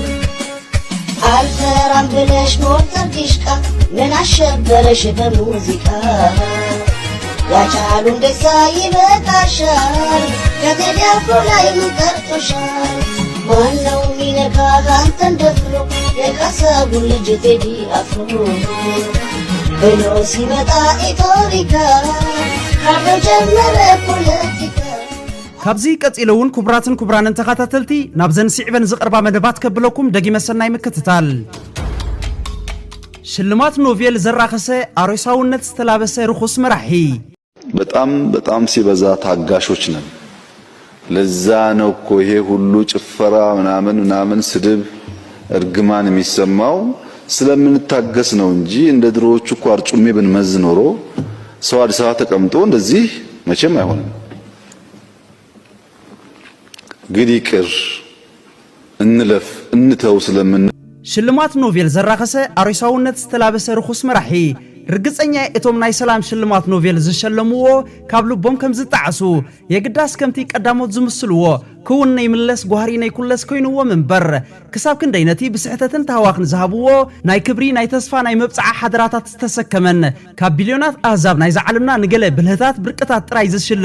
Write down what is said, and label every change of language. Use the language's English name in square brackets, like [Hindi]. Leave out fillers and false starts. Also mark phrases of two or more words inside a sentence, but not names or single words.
[Amharic] አልፈራም ብለሽ ሞተር ዲሽቃ ምን አሸበረሽ በሙዚቃ ያቻሉ እንደዛ ይበቃሻል ከቴዲ አፍሮ ላይ ምን ቀርቶሻል ማነው ሚነካ አንተን ደፍሮ የካሳቡን ልጅ ቴዲ አፍሮ ብሎ ሲመጣ ኢቶሪካ ካርዶ ጀመረ ፖለቲካ [Tigrinya] ካብዚ ቀፂለውን ክቡራትን ክቡራንን ተኸታተልቲ ናብ ዘንሲዕበን ዝቐርባ መደባት ከብለኩም ደጊመ ሰናይ ምክትታል ሽልማት ኖቤል ዘራኸሰ አሮሳውነት ዝተላበሰ ርኹስ መራሒ [Amharic] በጣም ሲበዛ ታጋሾች ነን። ለዛ ነው እኮ ይሄ ሁሉ ጭፈራ ምናምን ስድብ እርግማን የሚሰማው ስለምንታገስ ነው እንጂ እንደ ድሮዎቹ እኮ አርጩሜ ብንመዝ ኖሮ ሰው አዲስ አበባ ተቀምጦ እንደዚህ መቼም አይሆንም። ግን ይቅር እንለፍ እንተው ስለምን [Tigrinya] ሽልማት ኖቤል ዘራኸሰ አሮሳውነት ዝተላበሰ ርኹስ መራሒ ርግፀኛ እቶም ናይ ሰላም ሽልማት ኖቤል ዝሸለምዎ ካብ ልቦም ከም ዝጣዓሱ የግዳስ ከምቲ ቀዳሞት ዝምስልዎ ክውን ናይ ምለስ ጓህሪ ናይ ኩለስ ኮይንዎ መንበር ክሳብ ክንደይ ነቲ ብስሕተትን ተሃዋኽን ዝሃብዎ ናይ ክብሪ ናይ ተስፋ ናይ መብፅዓ ሓደራታት ዝተሰከመን ካብ ቢልዮናት ኣህዛብ ናይ ዝዓለምና ንገለ ብልህታት ብርቅታት ጥራይ ዝሽለም